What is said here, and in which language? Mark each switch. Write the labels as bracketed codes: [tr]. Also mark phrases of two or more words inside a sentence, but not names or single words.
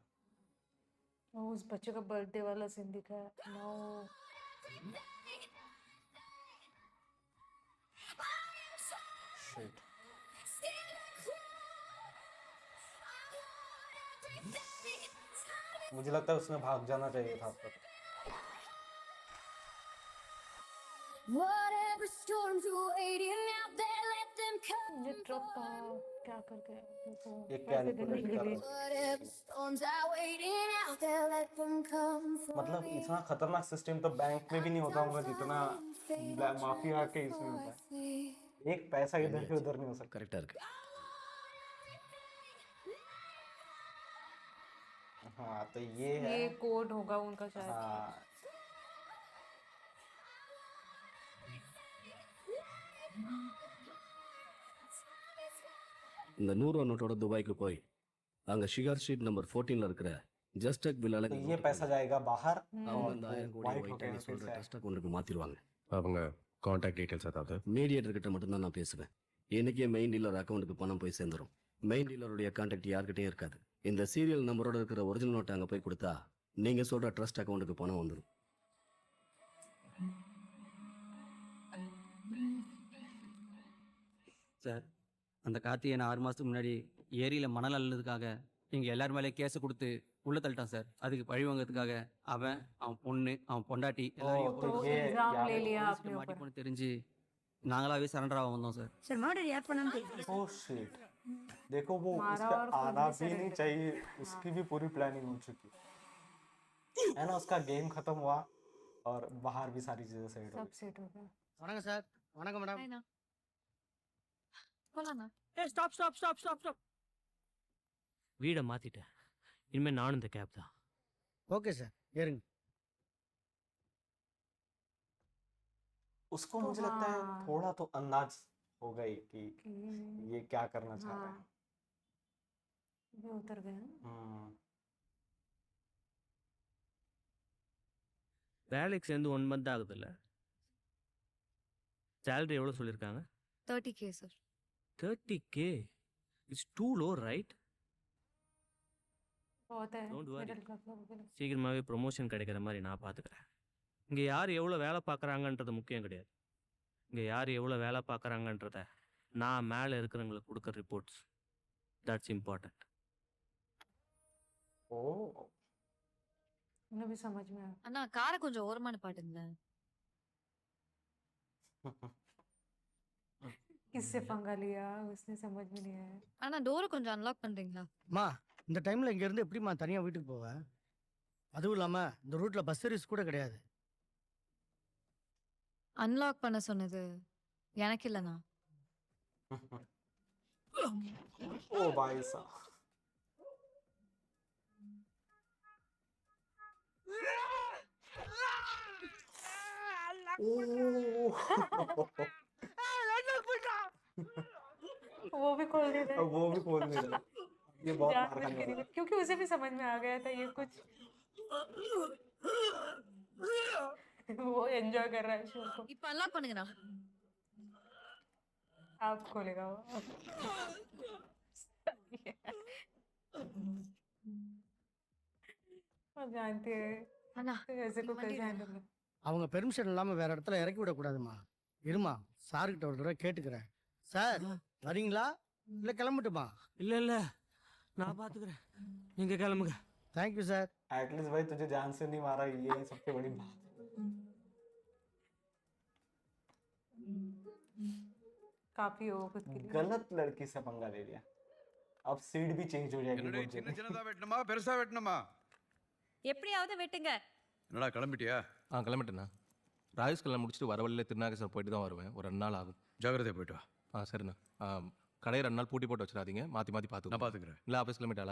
[hi] वो उस बच्चे का बर्थडे वाला सीन दिखा है। नो Shit. मुझे लगता है उसने भाग जाना चाहिए था अब तक। [en] Whatever storms are waiting out there, let them come. [hi] ये ट्रक क्या करके देखो ये पैसे कैलकुलेट देने के कर लिए। रहा है। [en] Whatever storms are waiting out there, let them come for [hi] मतलब [en] me. [hi] इतना खतरनाक सिस्टम तो बैंक में भी नहीं होता होगा जितना माफिया के इसमें होता है। एक पैसा इधर से उधर नहीं हो सकता। [ta] கரெக்டாக இருக்கு. [hi] हाँ तो ये है। ये कोड होगा उनका शायद। हाँ [ta] இந்த 100 நோட்டோட துபாய்க்கு போய் அங்கே ஷிகார் ஸ்ட்ரீட் நம்பர் 14ல் இருக்கிற ஜஸ்டக் வில்லால [hi] तो ये पैसा जाएगा बाहर [ta] அவங்க [hi] और [ta] அந்த 1000 கோடி [hi] वाइट [ta] ஒயிட் [hi] होटल [ta] நீ சொல்கிற [hi] से [en] trust accountukku [ta] மாற்றிடுவாங்க. அவங்க காண்டாக்ட் டீட்டெயில்ஸ் ஏதாவது? மீடியேட்டர் கிட்ட மட்டும்தான் நான் பேசுவேன். இன்னைக்கே [en] main dealer accountukku [ta] பணம் போய் சேர்ந்துடும். மெயின் டீலருடைய கான்டாக்ட் யார்கிட்டயும் இருக்காது. இந்த [en] serial numberoda [ta] இருக்கிற ஒரிஜினல் நோட்டை அங்கே போய் கொடுத்தா நீங்கள் சொல்கிற [en] trust accountukku [ta] பணம் வந்துடும். சார், அந்த கார்த்திகை 6 மாதத்துக்கு முன்னாடி ஏரியில் மணல் அள்ளதுக்காக நீங்கள் எல்லார் மேலே கேஸை கொடுத்து உள்ளே தள்ளிட்டான் சார். அதுக்கு பழி வாங்கிறதுக்காக அவன் பொண்ணு, அவன் பொண்டாட்டி எல்லாரையும் [hi] तो [ta] போட்டு [hi] ये इल्जाम ले यार लिया [ta] போலீஸ்கிட்ட [hi] आपने [ta] மாட்டி [hi] ऊपर। [ta] போன தெரிஞ்சு நாங்களாவே சரண்டர் ஆக வந்தோம் சார். சார் மர்டர் யார் பண்ணான்னு தெரியும். [en] Oh shit, [hi] देखो वो मारा उसका और खुद आना भी भी नहीं surrender। चाहिए, उसकी भी पूरी प्लानिंग हो चुकी है ना। उसका गेम खत्म हुआ और बाहर भी सारी चीजें सेट हो सब सेट हो गया। [ta] வணக்கம் சார். வணக்கம் மேடம். போலாண்ணா. ஏய் ஸ்டாப் ஸ்டாப் ஸ்டாப் ஸ்டாப் ஸ்டாப். வீடை மாத்திட்டேன், இனிமே நானும் இந்த கேப் தான். ஓகே சார், ஏறுங்க. [hi] उसको तो मुझे लगता है हाँ। थोड़ा तो अंदाज हो गई कि कि ये क्या करना चाह रहा हाँ ये उतर गया। है। [ta] வேலைக்கு சேர்ந்து 1 மந்த் ஆகுதுல்ல. சேலரி எவ்வளோ சொல்லியிருக்காங்க? 30K சார். 30K. [en] It's too low right? [hi] बहुत है [en] Don't worry. [hi] मिडिल क्लास लोगों के लिए। [ta] சீக்கிரமாகவே ப்ரொமோஷன் கிடைக்கிற மாதிரி நான் பார்த்துக்கிறேன். இங்கே யார் எவ்வளோ வேலை பார்க்குறாங்கன்றது முக்கியம் கிடையாது. இங்கே யார் எவ்வளோ வேலை பார்க்குறாங்கன்றத நான் மேலே இருக்கிறவங்களுக்கு கொடுக்குற ரிப்போர்ட்ஸ், [en] that's important. [ta] ஓ [hi] उन्हें भी समझ में आया। [ta] அண்ணா காரை கொஞ்சம் ஓரமா நிப்பாட்டுங்களேன். [hi] किससे पंगा लिया उसने समझ में नहीं आया। [ta] அண்ணா டோரை கொஞ்சம் அன்லாக் பண்றீங்களா? அம்மா, இந்த டைமில் இங்கேருந்து எப்படிம்மா தனியாக வீட்டுக்கு போவேன்? அதுவும் இல்லாமல் இந்த ரூட்டில் பஸ் சர்வீஸ் கூட கிடையாது. அன்லாக் பண்ண சொன்னது எனக்கு இல்லைண்ணா. [hi] ओ भाई साहब वो भी खोल दे रहा वो भी खोल नहीं रहा। ये बहुत मार खाने वाला है। क्योंकि उसे भी समझ में आ गया था ये कुछ वो एंजॉय कर रहा है शो को। [ta] இப்ப அன்லாக் பண்ணுங்கண்ணா. [hi] आप खोलेगा वो। आप जानती है [ta] அண்ணா [hi] ऐसे को कैसे हैंडल करना। [ta] அவங்க பெர்மிஷன் இல்லாமல் வேற இடத்துல இறக்கி விடக்கூடாதுமா. இருமா, சார்கிட்ட ஒரு தடவை கேட்டுக்கிறேன். சார் வரீங்களா இல்லை கிளம்பட்டுமா? இல்லை இல்லை, நான் பார்த்துக்கிறேன், நீங்கள் கிளம்புங்க. தேங்க்யூ சார். [hi] एटलीस्ट भाई तुझे जान से नहीं मारा, ये सबसे बड़ी बात है। काफी हो खुद के लिए। गलत लड़की से पंगा ले लिया, अब सीट भी चेंज हो जाएगी [ta] என்னடா [hi] बहुत [ta] சின்ன [hi] जल्दी। [ta] சின்னதா வெட்டணுமா பெருசா வெட்டணுமா? எப்படியாவது வெட்டுங்க. என்னடா கிளம்பிட்டியா? கிளம்பிட்டேண்ணா. ராஜேஷ் கல்யாணம் முடிச்சுட்டு வர வழியில் திருநாகேஸ்வரம் போயிட்டு தான் வருவேன். ஒரு 2 நாள் ஆகும். ஜாகிரதையா போயிட்டு வா. சரிண்ணா. கடையை 2 நாள் பூட்டி போட்டு வச்சிடாதீங்க, மாற்றி மாற்றி பார்த்து. நான் பார்த்துக்கிறேன். இல்லை ஆஃபீஸ் கிளம்பிட்டாளா?